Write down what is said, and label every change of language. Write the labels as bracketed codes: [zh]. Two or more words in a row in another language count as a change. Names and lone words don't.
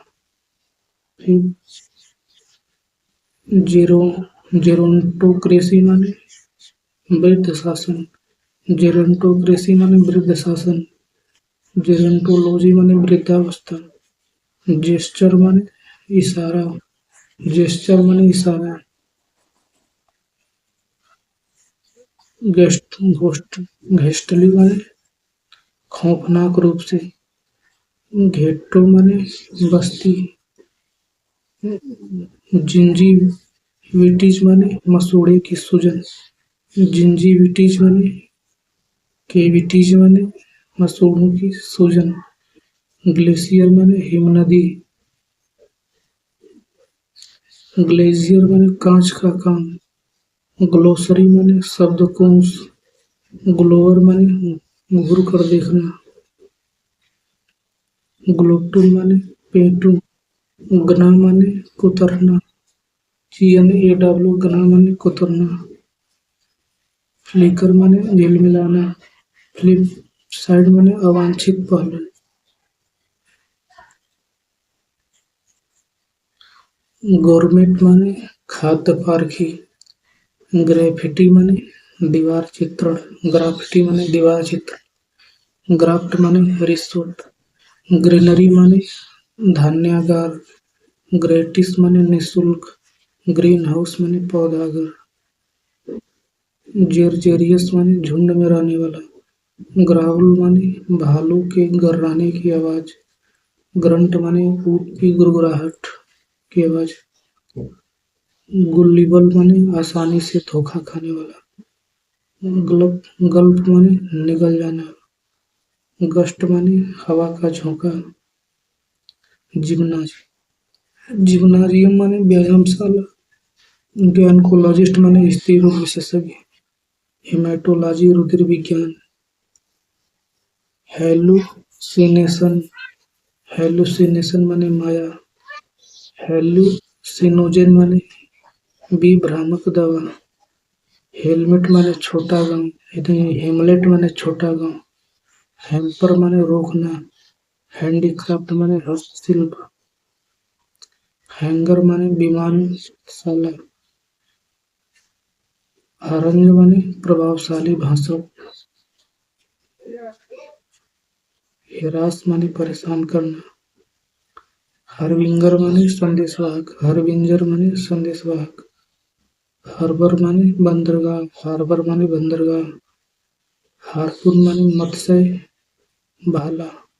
[hi] फिर जेरो जेरोन्टोक्रेसी माने वृद्ध शासन। जेरोन्टोक्रेसी माने वृद्ध शासन। जेरोन्टोलॉजी माने वृद्धावस्था। जेस्चर माने इशारा। जेस्चर माने इशारा। घोस्ट घेस्टली माने खौफनाक रूप से। घेट्टो माने बस्ती। जिंजीविटीज माने मसूड़े की सूजन। जिंजीविटीज माने केविटीज माने मसूड़ों की सूजन। ग्लेशियर माने हिमनदी। ग्लेजियर माने कांच का काम। ग्लोसरी माने शब्दकोश। ग्लोअर माने घूर कर देखना। ग्लोटुल माने पेटू। गना माने कुतरना। GNAW गना माने कुतरना। फ्लिकर माने झिलमिलाना। [en] flip side [hi] माने अवांछित पहलू। गोरमेट माने खाद्य पारखी। ग्रेफिटी माने दीवार चित्रण। ग्राफिटी माने दीवार चित्र। ग्राफ्ट माने रिश्वत। ग्रेनरी माने धान्यागार, ग्रेटिस माने निःशुल्क, [en] green house [hi] माने पौधागर, जेरजेरियस माने झुंड में रहने वाला, ग्राउल माने भालू के गर्राने की आवाज, ग्रंट माने ऊँट की गुड़गुड़ाहट की आवाज, गुल्लीबल माने आसानी से धोखा खाने वाला, गल्प गल्प माने निगल जाना, गस्ट माने हवा का झोंका, जिम्नाजियम जिम्नाजियम माने व्यायामशाला, गायनकोलॉजिस्ट माने स्त्री रोग विशेषज्ञ, हेमेटोलॉजी रुधिर विज्ञान, हेलुसिनेशन हेलुसिनेशन माने माया, हेलुसिनोजेन माने विभ्रामक दवा, हेलमेट माने छोटा गांव, हेमलेट माने छोटा गांव, हैम्पर माने रोकना, हैंडीक्राफ्ट माने हस्तशिल्प, हैंगर माने विमानशाला, हारंज माने प्रभावशाली भाषण, हेरास माने परेशान करना, हरविंगर माने संदेशवाहक, हरविंजर माने संदेशवाहक, हार्बर माने बंदरगाह, हारपून माने मत्स्य भाला,